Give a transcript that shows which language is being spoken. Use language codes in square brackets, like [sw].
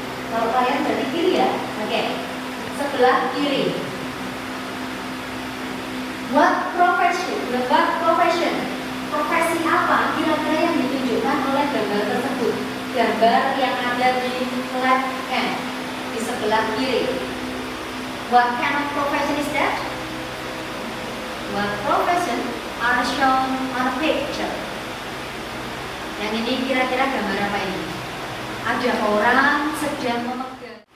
[id] Kalau kalian dari kiri ya, oke. Sebelah kiri. [en] What profession? [id] Profesi apa kira-kira yang ditunjukkan oleh gambar tersebut? Gambar yang ada di [en] left hand, [id] di sebelah kiri. [en] What kind of profession is that? What profession are shown on a picture? [id] Yang ini kira-kira gambar apa ini? Ada orang sedang memegang.